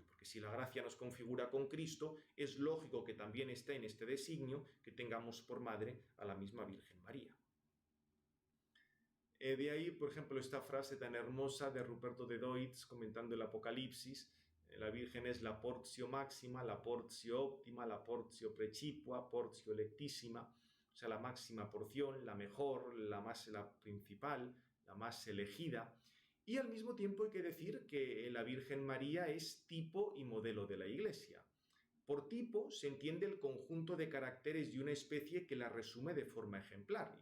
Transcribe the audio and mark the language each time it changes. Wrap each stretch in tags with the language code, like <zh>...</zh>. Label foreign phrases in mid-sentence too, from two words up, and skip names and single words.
<es>Porque si la gracia nos configura con Cristo, es lógico que también esté en este designio que tengamos por madre a la misma Virgen María. De ahí, por ejemplo, esta frase tan hermosa de Ruperto de Deutz comentando el Apocalipsis: la Virgen es la</es> <la>portio máxima,</la> <es>la</es> <la>portio óptima,</la> <es>la</es> <la>portio precipua, portio electísima,</la> <es>o sea, la máxima porción, la mejor, la principal, la más elegida. Y al mismo tiempo hay que decir que la Virgen María es tipo y modelo de la Iglesia. Por tipo se entiende el conjunto de caracteres de una especie que la resume de forma ejemplar.</es>